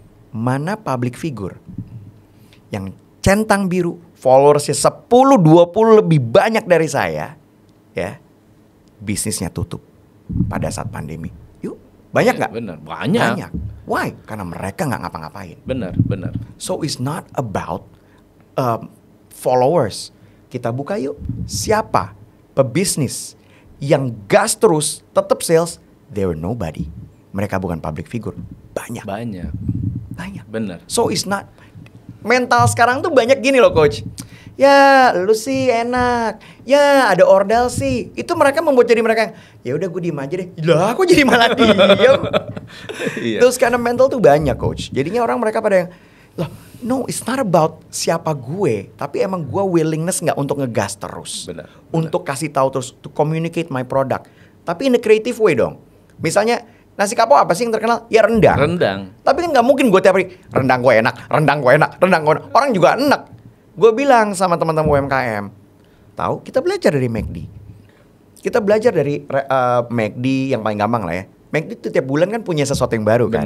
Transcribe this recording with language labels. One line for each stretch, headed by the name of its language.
Indonesian: Mana public figure yang centang biru, followersnya 10-20 lebih banyak dari saya, ya, bisnisnya tutup pada saat pandemi. Yuk, banyak nggak? Bener, banyak.
English: Why?
Indonesian: Karena mereka nggak ngapa-ngapain. Bener.
English: So it's not about followers.
Indonesian: Kita buka yuk. Siapa pebisnis yang gas terus, tetap sales,
English: they were nobody.
Indonesian: Mereka bukan public figure. Banyak. Bener.
English: So it's not.
Indonesian: Mental sekarang tuh banyak gini loh coach. Ya lu sih enak. Ya ada ordal sih. Itu mereka membuat jadi mereka, ya udah gue diem aja deh. Lah aku jadi malah diem. Terus karena mental tuh banyak coach. Jadinya orang mereka pada yang, loh
English: no it's not about
Indonesian: siapa gue. Tapi emang gue willingness gak untuk ngegas terus. Bener. Untuk kasih tahu terus.
English: To communicate my product.
Indonesian: Tapi
English: in a creative way
Indonesian: dong. Misalnya nasi kapau apa sih yang terkenal? Ya rendang. Tapi kan gak mungkin gue tiap hari rendang gue enak. Orang juga enak. Gue bilang sama teman-teman UMKM, tahu kita belajar dari McD. Kita belajar dari McD yang paling gampang lah ya. McD itu tiap bulan kan punya sesuatu yang baru kan.